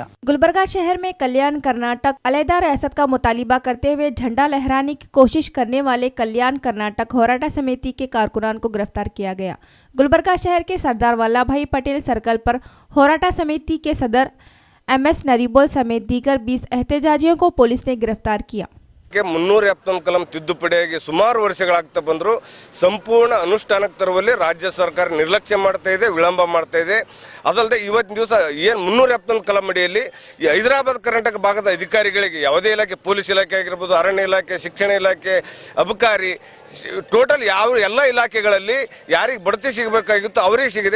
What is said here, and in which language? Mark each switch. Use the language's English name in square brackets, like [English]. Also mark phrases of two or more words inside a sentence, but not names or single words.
[Urdu] گلبرگہ شہر میں کلیان کرناٹک علاحدہ ریاست کا مطالبہ کرتے ہوئے جھنڈا لہرانے کی کوشش کرنے والے کلیان کرناٹک ہوراٹا سمیتی کے کارکنان کو گرفتار کیا گیا. گلبرگہ شہر کے سردار ولبھ بھائی پٹیل سرکل پر ہوراٹا سمیتی کے صدر MS نریبول سمیت دیگر 20 احتجاجیوں کو پولیس نے گرفتار کیا. [Kannada] 371 ಕಲಂ ತಿದ್ದುಪಡಿಯಾಗಿ ಸುಮಾರು ವರ್ಷಗಳಾಗ್ತಾ ಬಂದರೂ ಸಂಪೂರ್ಣ ಅನುಷ್ಠಾನಕ್ಕೆ ತರುವಲ್ಲಿ ರಾಜ್ಯ ಸರ್ಕಾರ ನಿರ್ಲಕ್ಷ್ಯ ಮಾಡ್ತಾ ಇದೆ, ವಿಳಂಬ ಮಾಡ್ತಾ ಇದೆ. ಅದಲ್ಲದೆ ಇವತ್ತಿನ ದಿವಸ ಏನು 371 ಕಲಂ ಅಡಿಯಲ್ಲಿ ಈ ಹೈದರಾಬಾದ್ ಕರ್ನಾಟಕ ಭಾಗದ ಅಧಿಕಾರಿಗಳಿಗೆ ಯಾವುದೇ ಇಲಾಖೆ, ಪೊಲೀಸ್ ಇಲಾಖೆ ಆಗಿರ್ಬೋದು, ಅರಣ್ಯ ಇಲಾಖೆ, ಶಿಕ್ಷಣ ಇಲಾಖೆ, ಅಬಕಾರಿ, ಟೋಟಲ್ ಎಲ್ಲ ಇಲಾಖೆಗಳಲ್ಲಿ ಯಾರಿಗೆ ಬಡ್ತಿ ಸಿಗಬೇಕಾಗಿತ್ತು ಅವರಿಗೆ ಸಿಗಿದೆ.